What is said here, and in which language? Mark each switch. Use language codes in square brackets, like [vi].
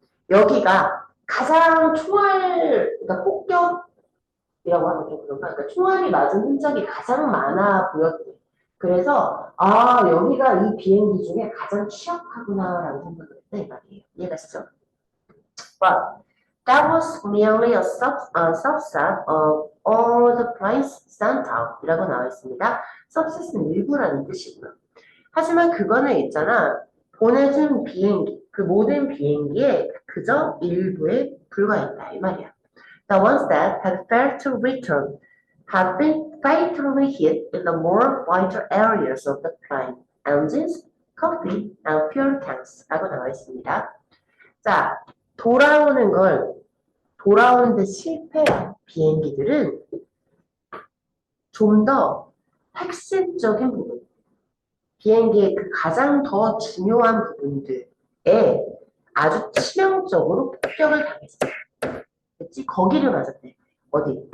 [ko] 여기가 가장 그러니까 폭격이라고 하면 좀 그런가? 그러니까 총알이 맞은 흔적이 가장 많아 보였대. 그래서 여기가 이 비행기 중에 가장 취약하구나라는 생각을 했다 이 말이에요. 이해가시죠? [en] But that was merely a subset of all the planes sent out [ko] 이라고 나와 있습니다. subset은 일부라는 뜻이고요. 하지만 그거는 있잖아. 보내준 비행기, 그 모든 비행기에 그저 일부에 불과했다 이 말이야. [en] The ones that had failed to return have been fatally hit in the more vital areas of the plane, engines, cockpit, and fuel tanks [ko] 라고 나와 있습니다. 자, 돌아오는데 실패한 비행기들은 좀 더 핵심적인 부분, 비행기의 그 가장 더 중요한 부분들에 아주 치명적으로 폭격을 당했어요. 그치? 거기를 맞았대. 어디?